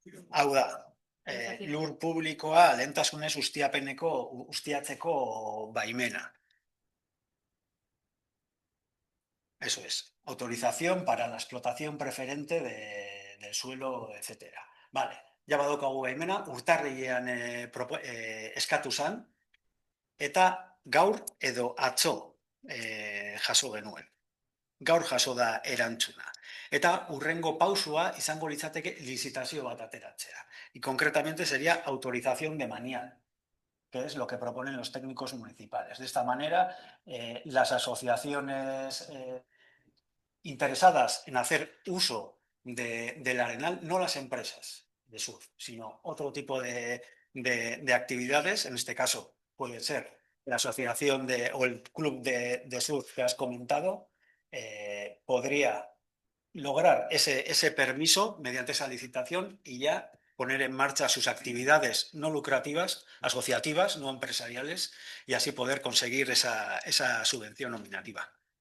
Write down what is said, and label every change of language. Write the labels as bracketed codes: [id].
[eu] Hau da, lur publikoa lehentasunez ustiatzeko baimena. [es] Eso es, autorización para la explotación preferente del suelo, etcétera. [eu] Vale, ja badaukagu baimena, urtarrilean eskatu zen, eta gaur edo atzo jaso genuen. Gaur jaso da erantzuna. Eta hurrengo pausua izango litzateke licitazio bat ateratzea. [es] Y concretamente sería autorización de manial, que es lo que proponen los técnicos municipales. De esta manera, las asociaciones interesadas en hacer uso del arenal, no las empresas de surf, sino otro tipo de actividades, en este caso puede ser la asociación o el club de surf que has comentado, podría lograr ese permiso mediante esa licitación y ya poner en marcha sus actividades no lucrativas, asociativas, no empresariales, y así poder conseguir esa subvención nominativa.